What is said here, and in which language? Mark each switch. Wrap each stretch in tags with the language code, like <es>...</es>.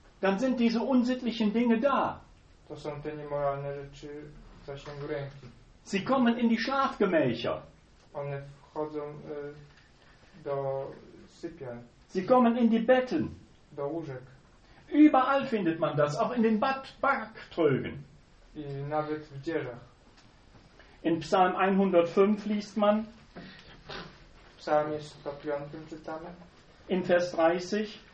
<de>Dann sind diese unsittlichen Dinge da.</de> <pl>To są te niemoralne rzeczy w zasięgu ręki.</pl> <de>Sie kommen in die Schlafgemächer.</de> <pl>One wchodzą do sypialni.</pl> <de>Sie kommen in die Betten.</de> <pl>Do łóżek.</pl> <de>Überall findet man das, auch in den Backtrögen.</de> <pl>I nawet w dzieżach.</pl> <de>In Psalm 105 liest man.</de> <pl>Psalm 105 czytamy.</pl> <de>In Vers 30.</de>